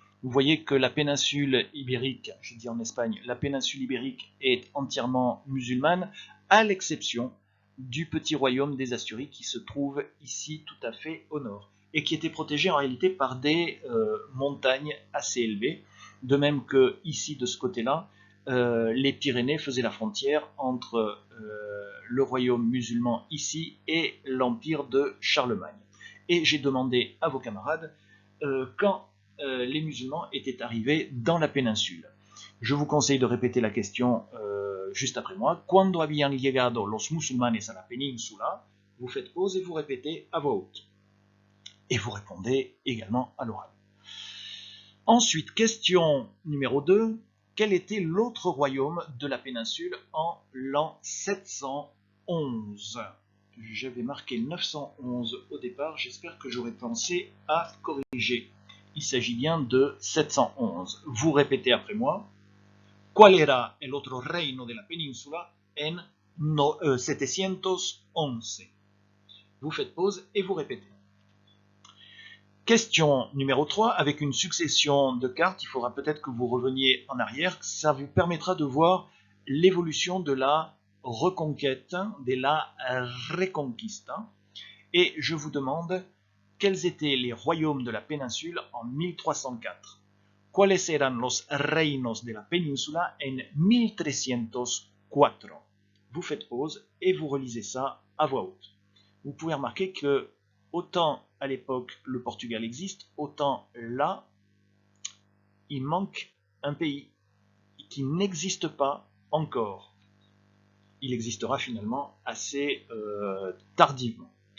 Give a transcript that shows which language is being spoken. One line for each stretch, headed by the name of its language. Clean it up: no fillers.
French: Vous voyez que la péninsule ibérique, je dis en Espagne, la péninsule ibérique est entièrement musulmane, à l'exception du petit royaume des Asturies qui se trouve ici tout à fait au nord, et qui était protégé en réalité par des montagnes assez élevées, de même que ici de ce côté-là, les Pyrénées faisaient la frontière entre le royaume musulman ici et l'empire de Charlemagne. Et j'ai demandé à vos camarades quand les musulmans étaient arrivés dans la péninsule. Je vous conseille de répéter la question juste après moi.
Spanish: Cuando habían llegado los musulmanes a la península?
French: Vous faites pause et vous répétez à voix haute. Et vous répondez également à l'oral. Ensuite, question numéro 2. Quel était l'autre royaume de la péninsule en l'an 711? J'avais marqué 911 au départ, j'espère que j'aurai pensé à corriger. Il s'agit bien de 711. Vous répétez après moi.
Spanish: ¿Cuál era el otro reino de la península en 711?
French: Vous faites pause et vous répétez. Question numéro 3, avec une succession de cartes, il faudra peut-être que vous reveniez en arrière, ça vous permettra de voir l'évolution de la reconquête, de la reconquista, et je vous demande quels étaient les royaumes de la péninsule en 1304.
Spanish: ¿Cuáles eran los reinos de la península en 1304?
French: Vous faites pause et vous relisez ça à voix haute. Vous pouvez remarquer que autant à l'époque le Portugal existe, autant là, il manque un pays qui n'existe pas encore. Il existera finalement assez tardivement.